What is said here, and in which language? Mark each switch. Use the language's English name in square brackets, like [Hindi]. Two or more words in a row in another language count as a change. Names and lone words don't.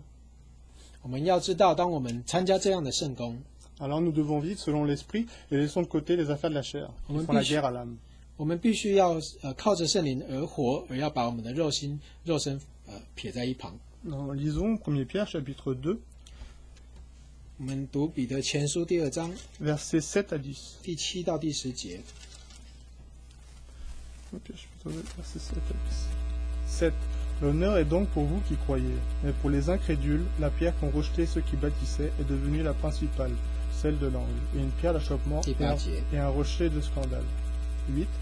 [Chinese] 我们要知道，当我们参加这样的圣工， [French] alors nous devons vivre selon l'esprit et laissons de côté les affaires de la chair, qui font la guerre à l'âme. [Chinese] 我们必须要靠着圣灵而活，而要把我们的肉身撇在一旁。 [French] Lisons 1 Pierre chapitre 2, [Chinese] 我们读彼得前书第2章 [French] versets 7 à 10. [Chinese] 第7到第10节。 [French] Ok, je peux verset 7 à 10. 7. L'honneur est donc pour vous qui croyez, mais pour les incrédules, la pierre qu'ont rejetée ceux qui bâtissaient est devenue la principale, celle de l'angle, et une pierre d'achoppement et un rocher de scandale. 8.